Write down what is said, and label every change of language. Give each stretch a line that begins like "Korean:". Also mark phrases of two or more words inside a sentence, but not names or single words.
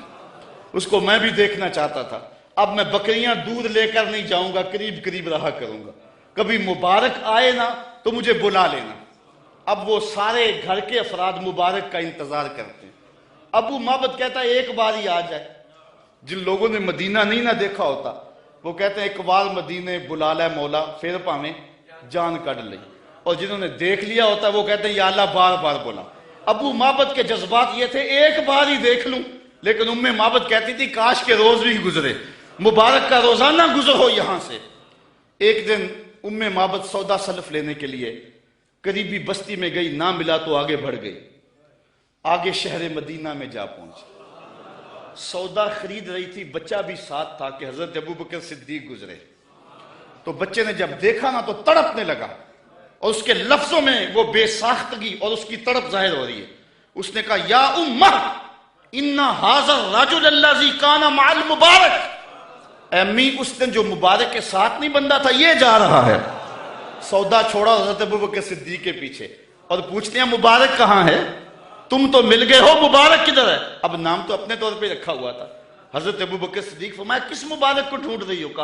Urdu: اس کو میں بھی دیکھنا چاہتا تھا. اب میں بکریاں دودھ لے کر نہیں جاؤں گا، قریب قریب رہا کروں گا، کبھی مبارک آئے نا تو مجھے بلا لینا. اب وہ سارے گھر کے افراد مبارک کا انتظار کرتے ہیں. ابو معبد کہتا ہے ایک بار ہی آ جائے. جن لوگوں نے مدینہ نہیں نہ دیکھا ہوتا وہ کہتے ہیں ایک بار مدینے بلا لے مولا پھر
Punjabi: پاویں جان کڈ لئی،
Urdu: اور جنہوں نے دیکھ لیا ہوتا ہے وہ کہتے ہیں
Arabic: یا اللہ
Urdu: بار بار بلا. ابو معبد کے جذبات یہ تھے ایک بار ہی دیکھ لوں، لیکن معبد کہتی تھی کاش کے روز بھی گزرے، مبارک کا روزانہ گزر ہو یہاں سے. ایک دن معبد سودا سلف لینے کے لیے قریبی بستی میں گئی، نہ ملا تو آگے بڑھ گئی، آگے شہر مدینہ میں جا پہنچی. سودا خرید رہی تھی، بچہ بھی ساتھ تھا کہ حضرت ابوبکر صدیق گزرے. تو بچے نے جب دیکھا نا تو تڑپنے لگا، اور اس کے لفظوں میں وہ بے ساختگی اور اس کی تڑپ ظاہر ہو رہی ہے. اس نے کہا
Arabic: یا امہ ان ھذا الرجل الذی کان مع المبارک،
Urdu: اے امی اس دن جو مبارک کے ساتھ نہیں بندہ تھا یہ جا رہا ہے. سودا چھوڑا حضرت ابوبکر صدیق کے پیچھے اور پوچھتے ہیں مبارک کہاں ہے؟ تم تو مل گئے ہو، مبارک کدھر ہے؟ اب نام تو اپنے طور پہ رکھا ہوا تھا. حضرت ابوبکر صدیق فرمایا کس مبارک کو ڈھونڈ رہی ہو؟